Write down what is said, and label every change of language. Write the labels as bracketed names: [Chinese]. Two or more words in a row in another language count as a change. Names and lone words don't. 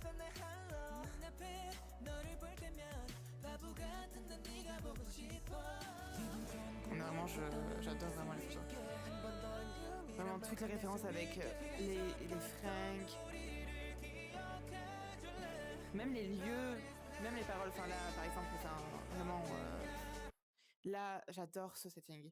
[Korean] 너를 볼 때면 바보 같은 난 네가 보고 싶어 [French] vraiment, j'adore vraiment les photos. Vraiment toutes les références avec les fringues, même les lieux, même les paroles. Enfin là, par exemple, vraiment, là, j'adore ce setting.